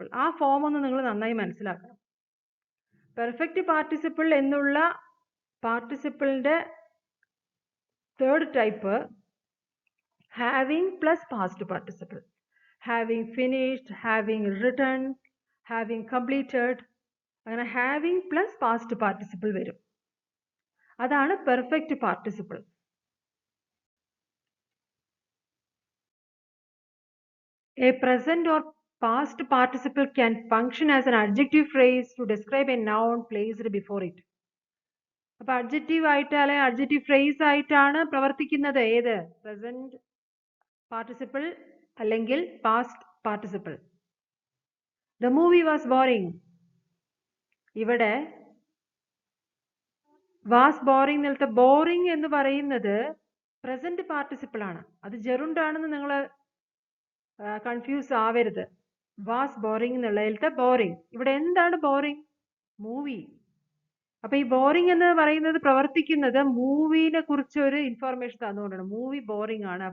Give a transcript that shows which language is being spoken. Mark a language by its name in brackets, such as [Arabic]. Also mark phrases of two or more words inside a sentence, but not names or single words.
[Malayalam] ആ ഫോം ഒന്ന് നിങ്ങൾ നന്നായി മനസ്സിലാക്കണം. [English] perfect participle [Malayalam] എന്നുള്ള പാർട്ടിസിപ്പിളിന്റെ [English] third type having plus past participle. having finished, having written, having completed, [Malayalam] അങ്ങനെ [English] having plus past participle [Malayalam] വരും. അതാണ് [English] perfect participle. A present or past participle can function as an adjective phrase to describe a noun placed before it. [Malayalam] അപ്പോൾ adjective ആയിട്ട് അല്ലെങ്കിൽ [English] adjective phrase [Malayalam] ആയിട്ടാണ് പ്രവർത്തിക്കുന്നത് ഏത്? [English] present participle അല്ലെങ്കിൽ past participle. The movie was boring. ഇവിടെ was boring നിലത്തെ boring [Malayalam] എന്ന് പറയുന്നത് [English] present participle ആണ്. [Malayalam] അത് ജെറുണ്ടാണെന്ന് നിങ്ങൾ കൺഫ്യൂസ് ആവരുത്. [English] was boring [Malayalam] എന്നുള്ളതിലത്തെ ബോറിംഗ്. ഇവിടെ എന്താണ് ബോറിംഗ്? മൂവി. അപ്പൊ ഈ ബോറിംഗ് എന്ന് പറയുന്നത് പ്രവർത്തിക്കുന്നത് മൂവിനെ കുറിച്ച് ഒരു ഇൻഫോർമേഷൻ തന്നുകൊണ്ടാണ്. [English] movie boring [Malayalam] ആണ്.